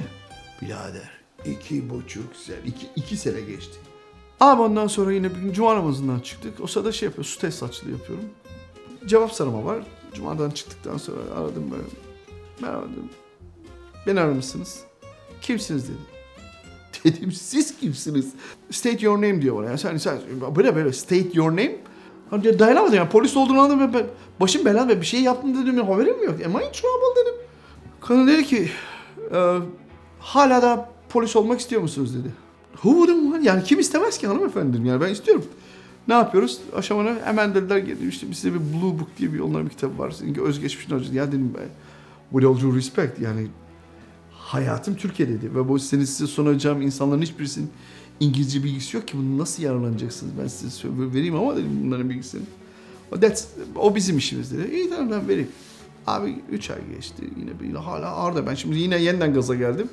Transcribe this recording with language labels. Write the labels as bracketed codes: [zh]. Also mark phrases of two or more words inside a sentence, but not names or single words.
[tr] Birader 2,5 sene, 2 sene geçti. Ama ondan sonra yine bir gün cuma namazından çıktık. O sırada şey yapıyorum, su tesisatçılığı yapıyorum. Cevap sarama var. Cuma'dan çıktıktan sonra aradım böyle. Merhaba dedim. Beni aramışsınız. Kimsiniz dedi. Dedim siz kimsiniz? [en] State your name [tr] diyor bana. Yani sen böyle [en] state your name. [tr] Hani dayanamadım yani, polis olduğunu anladım. Ben başım belada ve bir şey yaptım dedim. Haberim mi yok? [en] Am I in trouble dedim. [tr] Kadın dedi ki hala da polis olmak istiyor musunuz dedi. [en] Who wouldn't? [tr] Yani kim istemez ki hanımefendim, yani ben istiyorum. Ne yapıyoruz? Aşamana hemen dediler işte size bir Blue Book diye onların bir kitabı var. Seninki özgeçmişin acısı. Ya dedim ben, [en] with all due respect, [tr] yani hayatım Türkiye'deydi ve bu size sunacağım insanların hiçbirisinin İngilizce bilgisi yok ki, bunu nasıl yararlanacaksınız? Ben size vereyim ama dedim bunların bilgisini. O bizim işimiz dedi. İyi tamam ben vereyim. Abi 3 ay geçti yine hala ağırda, ben şimdi yine yeniden gaza geldim.